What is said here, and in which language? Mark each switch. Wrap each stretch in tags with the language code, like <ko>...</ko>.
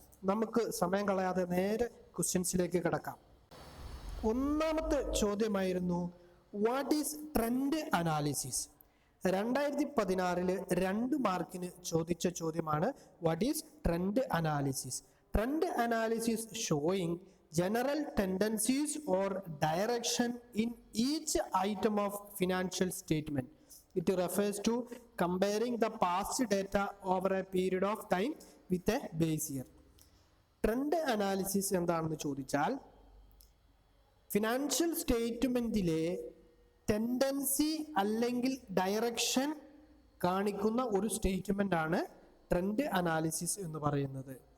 <ml>നമുക്ക് സമയം കളയാതെ നേരെ ക്വസ്റ്റ്യൻസിലേക്ക് കിടക്കാം. 1ാമത്തെ ചോദ്യമായിരുന്നു</ml> <en>What is trend analysis.</en> <ml>2016 2 മാർക്കിന് ചോദിച്ച ചോദ്യമാണ്</ml> <en>What is trend analysis. Trend analysis showing general tendencies or direction in each item of financial statement. It refers to comparing the past data over a period of time with a base year.</en> <ml>Trend analysis എന്താണെന്ന് ചോദിച്ചാൽ financial സ്റ്റേറ്റ്മെന്റിലെ tendency അല്ലെങ്കിൽ direction കാണിക്കുന്ന ഒരു statement ആണ് trend analysis എന്ന് പറയുന്നത്.</ml>